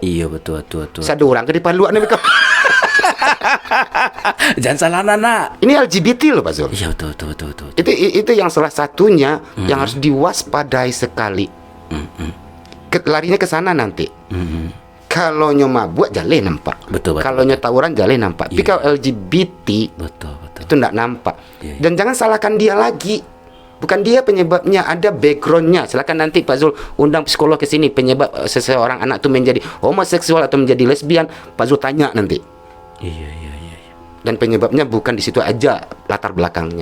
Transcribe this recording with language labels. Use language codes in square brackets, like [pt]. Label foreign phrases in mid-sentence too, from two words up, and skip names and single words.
[id] Iya betul. Satu orang ke depan luar nih beko. Jangan salah anak. Ini LGBT loh Pak Zul. Iya betul. Itu yang salah satunya yang harus diwaspadai sekali. Larinya ke sana nanti. [min] Kalau nyo mabuk jale nampak. [id] Betul. [min] Kalau nyo tawuran jale nampak. [id] Tapi kalau LGBT betul. itu enggak nampak. Iya. Dan jangan salahkan dia lagi. Bukan dia penyebabnya, ada backgroundnya. Silakan nanti Pak Zul undang psikolog ke sini penyebab seseorang anak itu menjadi homoseksual atau menjadi lesbian. Pak Zul tanya nanti. Iya. Dan penyebabnya bukan di situ aja latar belakangnya.